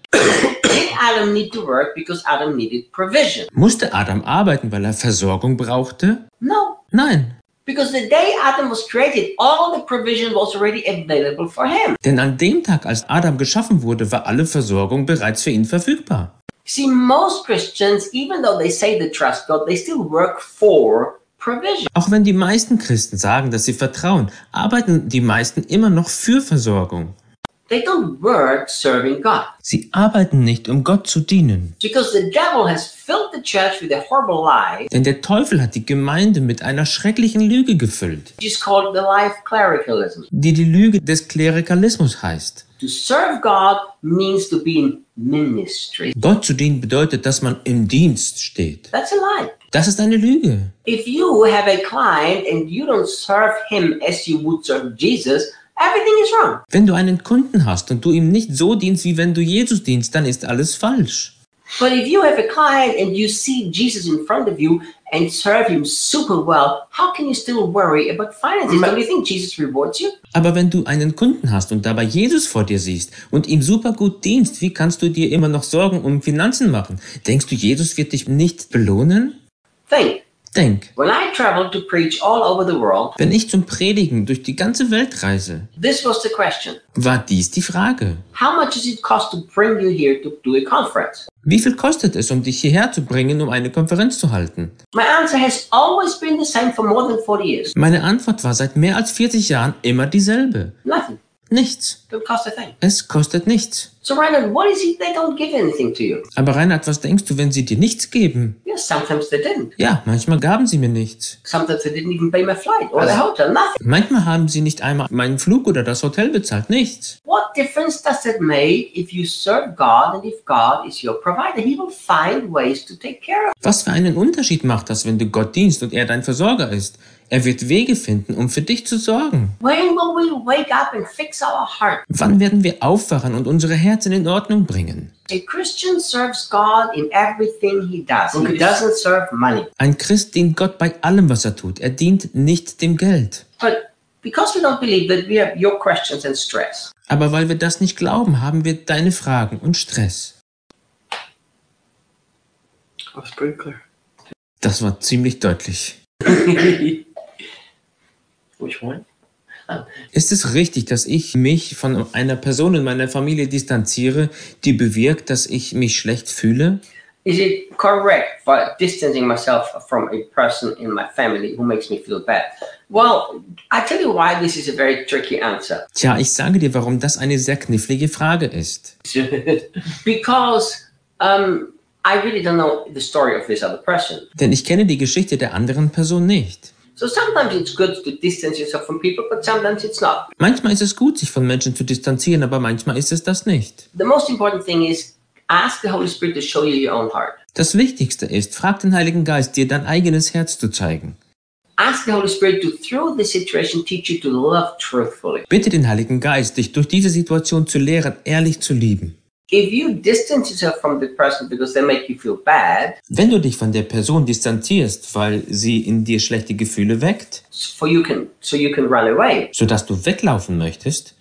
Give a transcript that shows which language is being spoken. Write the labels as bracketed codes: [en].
[en] Did Adam need to work because Adam needed provision? [de] Musste Adam arbeiten, weil er Versorgung brauchte? [en] No. [de] Nein. [en] Because the day Adam was created, all the provision was already available for him. [de] Denn an dem Tag, als Adam geschaffen wurde, war alle Versorgung bereits für ihn verfügbar. [en] See, most Christians, even though they say they trust God, they still work for provision. [de] Auch wenn die meisten Christen sagen, dass sie vertrauen, arbeiten die meisten immer noch für Versorgung. [en] They don't work serving God. [de] Sie arbeiten nicht, um Gott zu dienen. [en] Because the devil has filled the church with a horrible lie. [de] Denn der Teufel hat die Gemeinde mit einer schrecklichen Lüge gefüllt. [en] It's called the lie of clericalism. [de] Die Lüge des Klerikalismus heißt. [en] To serve God means to be in ministry. [de] Gott zu dienen bedeutet, dass man im Dienst steht. [en] That's a lie. [de] Das ist eine Lüge. [en] If you have a client and you don't serve him as you would serve Jesus, everything is wrong. [de] Wenn du einen Kunden hast und du ihm nicht so dienst, wie wenn du Jesus dienst, dann ist alles falsch. [en] But if you have a client and you see Jesus in front of you and serve him super well, how can you still worry about finances? Don't you think Jesus rewards you? [de] Aber wenn du einen Kunden hast und dabei Jesus vor dir siehst und ihm super gut dienst, wie kannst du dir immer noch Sorgen um Finanzen machen? Denkst du, Jesus wird dich nicht belohnen? [en] Think. [de] Denk. [en] When I traveled to preach all over the world, [de] wenn ich zum Predigen durch die ganze Welt reise, [en] this was the question. [de] War dies die Frage? [en] How much does it cost to bring you here to do a conference? [de] Wie viel kostet es, um dich hierher zu bringen, um eine Konferenz zu halten? [en] My answer has always been the same for more than 40 years. [de] Meine Antwort war seit mehr als 40 Jahren immer dieselbe. [en] Nothing. [de] Nichts. [en] Don't cost a thing. [de] Es kostet nichts. [en] So Reinhard, what is it they don't give anything to you? [de] Aber Reinhard, was denkst du, wenn sie dir nichts geben? [en] Yes, sometimes they didn't. [de] Ja, manchmal gaben sie mir nichts. [en] Sometimes they didn't even pay my flight or the hotel, nothing. [de] Manchmal haben sie nicht einmal meinen Flug oder das Hotel bezahlt, nichts. [en] What difference does it make if you serve God and if God is your provider? He will find ways to take care of you. [de] Was für einen Unterschied macht das, wenn du Gott dienst und er dein Versorger ist? Er wird Wege finden, um für dich zu sorgen. [en] When will we wake up and fix our heart? [de] Wann werden wir aufwachen und unsere Herzen in Ordnung bringen? [en] A Christian serves God in everything he does. He doesn't serve money. [de] Ein Christ dient Gott bei allem, was er tut. Er dient nicht dem Geld. [en] But because we don't believe that we have your questions and stress. [de] Aber weil wir das nicht glauben, haben wir deine Fragen und Stress. [en] That's pretty clear. [de] Das war ziemlich deutlich. [en] Which one? [de] Ist es richtig, dass ich mich von einer Person in meiner Familie distanziere, die bewirkt, dass ich mich schlecht fühle? [en] Is it correct for distancing myself from a person in my family who makes me feel bad? Well, I tell you why this is a very tricky answer. [de] Tja, ich sage dir, warum das eine sehr knifflige Frage ist. [en] Because I really don't know the story of this other person. [de] Denn ich kenne die Geschichte der anderen Person nicht. [en] So sometimes it's good to distance yourself from people, but sometimes it's not. [de] Manchmal ist es gut, sich von Menschen zu distanzieren, aber manchmal ist es das nicht. [en] The most important thing is ask the Holy Spirit to show you your own heart. [de] Das Wichtigste ist, frag den Heiligen Geist, dir dein eigenes Herz zu zeigen. [en] Ask the Holy Spirit to through the situation teach you to love truthfully. [de] Bitte den Heiligen Geist, dich durch diese Situation zu lehren, ehrlich zu lieben. [en] If you distance yourself from the person because they make you feel bad, [de] wenn du dich von der Person distanzierst, weil sie in dir schlechte Gefühle weckt, [en] so you can run away, [de] so dass du weglaufen möchtest,